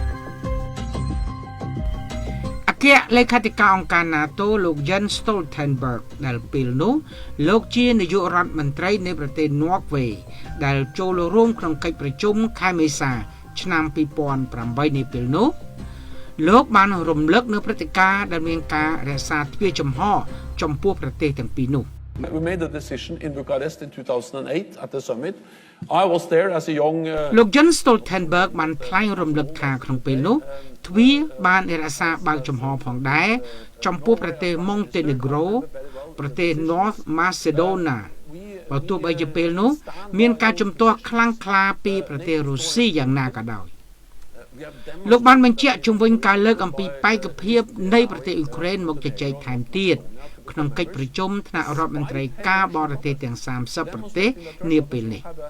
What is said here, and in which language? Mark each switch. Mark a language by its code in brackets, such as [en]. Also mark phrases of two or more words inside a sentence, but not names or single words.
[km] អគ្គលេខាធិការអង្គការ NATO លោក Jens Stoltenberg ដែលពេលនោះលោកជានាយករដ្ឋមន្ត្រីនៃប្រទេស Norway ដែលចូលរួមក្នុងកិច្ចប្រជុំខែមេសាឆ្នាំ2008នេះពេលនោះលោកបានរំលឹកនៅព្រឹត្តិការណ៍ដែលមានការរក្សាទ្វារចំហចំពោះប្រទេសទាំងពីរនោះ [en] We made the decision in Bucharest in 2008 at the summit. I was there as a young [km] លោក Jens Stoltenberg បានថ្លែងរំលឹកថាក្នុងពេលនោះទ្វារបានរក្សាបើកចំហផងដែរចំពោះប្រទេស Montenegro ប្រទេស North Macedonia បើទោះបីជាពេលនោះមានការជំទាស់ខ្លាំងក្លាពីប្រទេសរុស្ស៊ីយ៉ាងណាក៏ដោយលោកបានបញ្ជាក់ជំវិញការលើកអំពីបេក្ខភាពនៃប្រទេសអ៊ុយក្រែនមកជជែកថែមទៀតក្នុងកិច្ចប្រជុំថ្នាក់រដ្ឋមន្ត្រីការបរទេសទាំង30ប្រទេសនាពេលនេះ